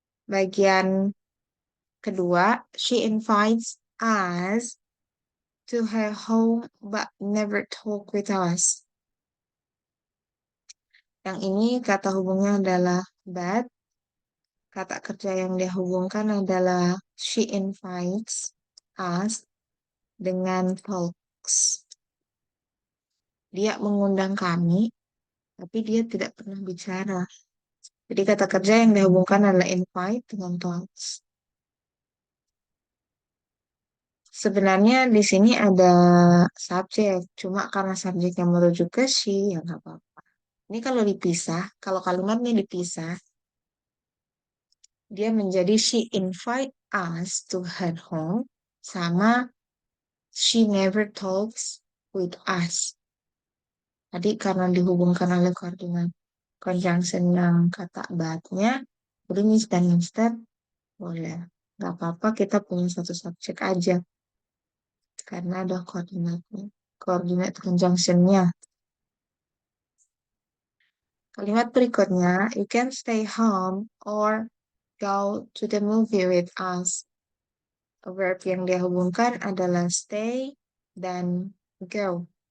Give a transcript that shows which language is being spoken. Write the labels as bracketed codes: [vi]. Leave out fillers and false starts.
[id] Bagian kedua, [en] she invites us to her home but never talk with us. [id] Yang ini kata hubungnya adalah but. Kata kerja yang dia hubungkan adalah [en] she invites us [id] dengan talks. Dia mengundang kami, tapi dia tidak pernah bicara. Jadi kata kerja yang dihubungkan adalah invite dengan talks. Sebenarnya di sini ada subjek, cuma karena subjeknya merujuk ke she, ya nggak apa-apa. Ini kalau dipisah, kalau kalimatnya dipisah, dia menjadi [en] she invite us to her home, sama she never talks with us. [id] Tadi karena dihubungkan oleh koordinat conjunction yang kata batnya, jadi Miss dan Mister boleh. Nggak apa-apa kita punya satu subjek aja. Karena ada koordinatnya. Koordinat conjunctionnya. Kalimat berikutnya, [en] you can stay home or go to the movie with us. [id] Verb yang dia hubungkan adalah stay dan go.